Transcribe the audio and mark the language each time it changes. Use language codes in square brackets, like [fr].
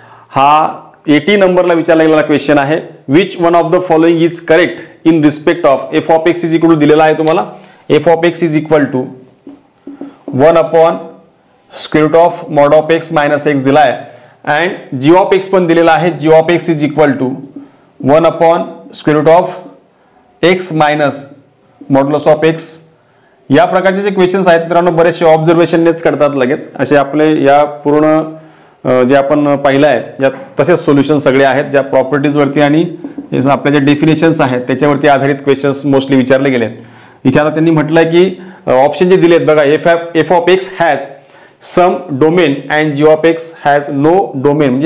[mr] हा 80 नंबरला विचारला गेलेला क्वेश्चन आहे. [en] which one of the following is correct in respect of f of x is equal to [mr] दिलेला आहे तुम्हाला. [en] f of x is equal to 1 upon square root of mod of x minus x [mr] दिला आहे [en] and g of x [mr] पण दिलेला आहे. [en] G of x is equal to 1 upon square root of x minus modulus of x. [mr] या प्रकारचे जे questions आहेत मित्रांनो बरेचसे ऑब्झर्वेशननेच करतात लगेच. असे आपले या पूर्ण जे आपण पाहिलं आहे या तसेच सोल्युशन सगळे आहेत ज्या प्रॉपर्टीजवरती आणि आपल्या ज्या डेफिनेशन्स आहेत त्याच्यावरती आधारित क्वेश्चन्स मोस्टली विचारले गेले. इथे आता त्यांनी म्हटलंय की ऑप्शन जे दिलेत बघा, [en] F of x has some domain and g of x has no domain.